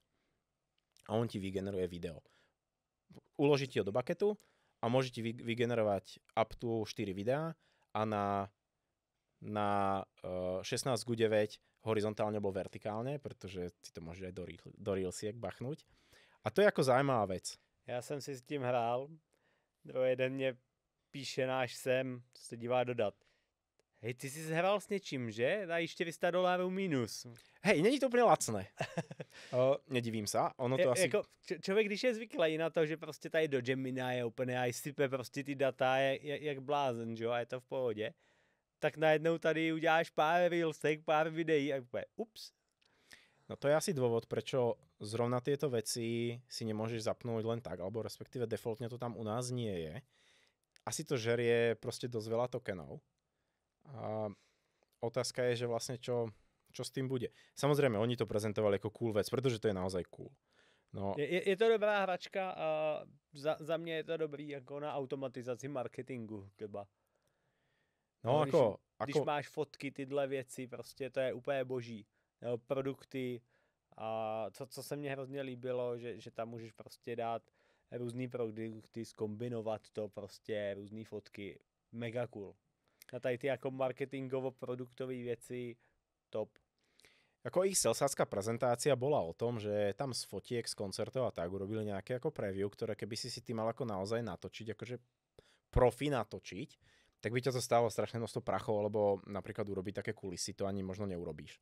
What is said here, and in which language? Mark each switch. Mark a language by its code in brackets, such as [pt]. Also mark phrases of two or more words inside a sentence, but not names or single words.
[sk] A on ti vygeneruje video. Uloží ti ho do bucketu a môže ti vygenerovať [en] up to [sk] 4 videá a na 16:9 horizontálne alebo vertikálne, pretože si to môžeš aj do Reelsiek bachnúť. A to je ako zaujímavá vec. [cs] Já jsem si s tím hrál. Druhý den mě píše náš sem, co se dívá dodat. Hej, ty si hrál s něčím, že? Dají $400 minus. Hej, není to úplně [sk] lacné. Nedivím sa. Ono to asi... [cs] Jako, člověk, když je zvyklý na to, že prostě tady do Gemini je úplně sype prostě ty data jak blázen, že jo, a je to v pohodě, tak najednou tady uděláš pár reelsek, pár videí a úplně ups. [sk] No to je asi dôvod, prečo zrovna tieto veci si nemôžeš zapnúť len tak, alebo respektíve defaultne to tam u nás nie je. Asi to žerie proste dosť veľa tokenov. A otázka je, že vlastne čo s tým bude. Samozrejme, oni to prezentovali ako cool vec, pretože to je naozaj cool. No. [cs] Je to dobrá hračka a za mě je to dobrý jako na automatizaci marketingu třeba. No když máš fotky, tyhle věci, prostě to je úplně boží. Produkty a co se mně hrozně líbilo, že tam můžeš prostě dát různý produkty, zkombinovat to prostě, různý fotky. Mega cool. A tady ty jako marketingovo-produktové věci top. [sk] Ako ich salesárska prezentácia bola o tom, že tam z fotiek, z koncertov a tak urobili nejaké ako preview, ktoré keby si ty mal ako naozaj natočiť akože profi natočiť, tak by ťa to stálo strašné množstvo prachov, alebo napríklad urobiť také kulisy, to ani možno neurobíš.